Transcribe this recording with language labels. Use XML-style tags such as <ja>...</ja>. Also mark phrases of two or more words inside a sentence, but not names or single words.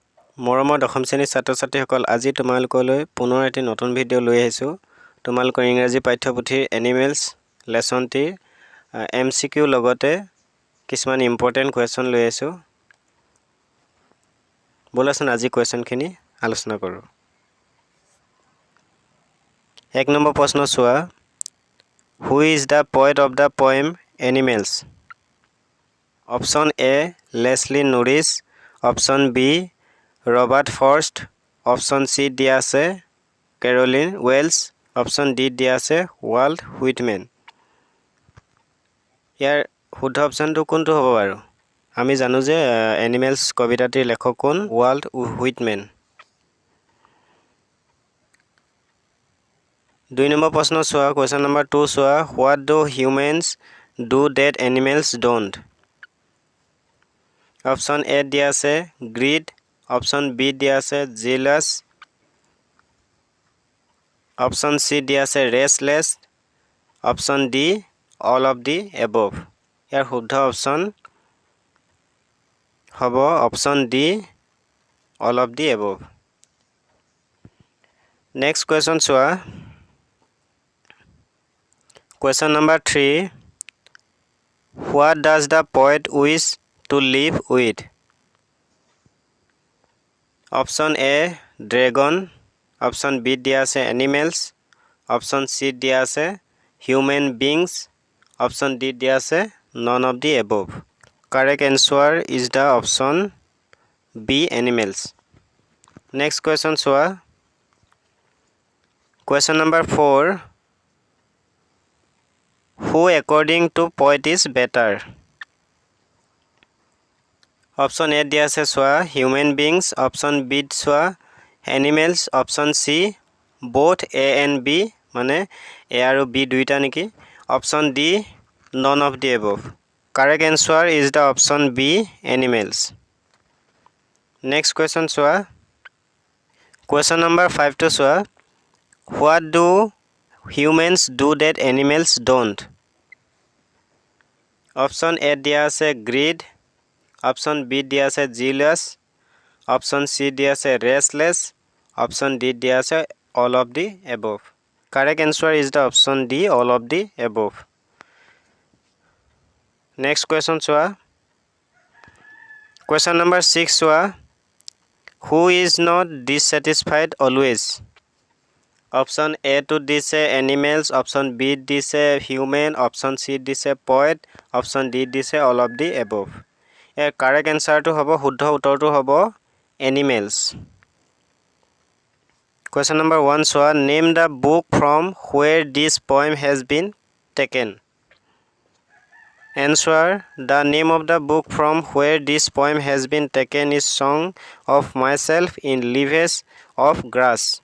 <as>মৰমৰ দশম শ্ৰেণীৰ ছাত্ৰ-ছাত্ৰীসকল আজি তোমালোকলৈ পুনৰ এটি নতুন ভিডিঅ' লৈ আহিছোঁ তোমালোকৰ ইংৰাজী পাঠ্যপুথিৰ এনিমেলছ লেসনটিৰ MCQ লগতে কিছুমান</as> <en>important question</en> <as>লৈ আহিছোঁ বলাচোন আজি কোৱেশ্চনখিনি আলোচনা কৰোঁ 1 নম্বৰ প্ৰশ্ন চোৱা</as> <en>Who is the poet of the poem Animals Option A Leslie Norris Option B Robert Frost Option C</en> <as>দিয়া আছে</as> <en>Caroline Wells Option D</en> <as>দিয়া আছে</as> <en>Walt Whitman</en> <as>ইয়াৰ শুদ্ধ অপচনটো কোনটো হ'ব বাৰু আমি জানো যে এনিমেলছ কবিতাটিৰ লেখক কোন Walt Whitman 2 নম্বৰ প্ৰশ্ন চোৱা কোৱেশ্চন নম্বৰ 2 চোৱা</as> <en>What do humans do that animals don't Option A</en> <as>দিয়া আছে</as> <en>greed Option B</en> <as>দিয়া আছে</as> <en>jealous Option C</en> <as>দিয়া আছে</as> <en>restless Option D all of the above</en> <as>ইয়াৰ শুদ্ধ অপচন</as> <en>হ'ব Option D all of the above next question চোৱা question number 3 What does the poet wish to live with Option A dragon Option B</en> <as>দিয়া আছে</as> <en>animals Option C</en> <as>দিয়া আছে</as> <en>human beings Option D</en> <as>দিয়া আছে</as> <en>none of the above correct answer is the option B animals next question চোৱা question number 4 Who according to poet is better Option A</en> <as>দিয়া আছে চোৱা</as> <en>human beings Option B চোৱা animals Option C both A and B</en> <as>মানে A আৰু B দুইটা নেকি</as> <en>Option D none of the above correct answer is the option B animals next question চোৱা question number 5 to চোৱা What do humans do that animals don't Option A</en> <as>দিয়া আছে</as> <en>greed Option B</en> <as>দিয়া আছে</as> <en>jealous Option C</en> <as>দিয়া আছে</as> <en>restless Option D</en> <as>দিয়া আছে</as> <en>all of the above correct answer is the option D all of the above next question চোৱা question number 6 চোৱা Who is not dissatisfied always Option A to দিছে animals Option B দিছে human Option C দিছে poet Option D দিছে all of the above ইয়াৰ correct answer</en> <as>টো হ'ব শুদ্ধ উত্তৰটো হ'ব</as> <en>animals question number 1 চোৱা name the book from where this poem has been taken answer the name of the book from where this poem has been taken is Song of Myself in Leaves of Grass</en>